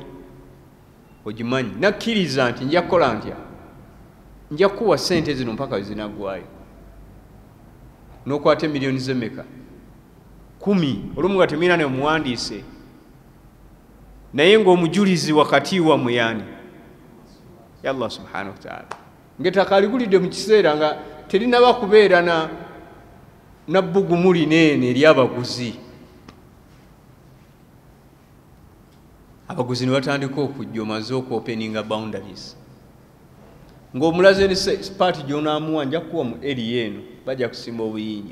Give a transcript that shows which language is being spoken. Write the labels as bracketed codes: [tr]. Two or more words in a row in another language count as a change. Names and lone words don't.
[lg] Ogimanyi. Nakkiriza nti nja kukola ntya? Nja kuwa ssente zino mpaka we zinaggwaayo. N'okwata emiliyoni z'emmeka? 10. Olumu nga temulina ne muwandiise, naye ng'omujulizi wakati wammwe yani ya Allah [ar] سبحانه وتعالى, [lg] ng'ettaka aligulidde mu kiseera nga terinaba kubeera na bbugumu lineene ery'abaguzi. Abaguzi ne batandika okujja, omaze okuopeninga boundaries, ng'omulaze ne paati gy'onaamuwa nja kuwa mu eri eno, bajja kusimba obuyinja.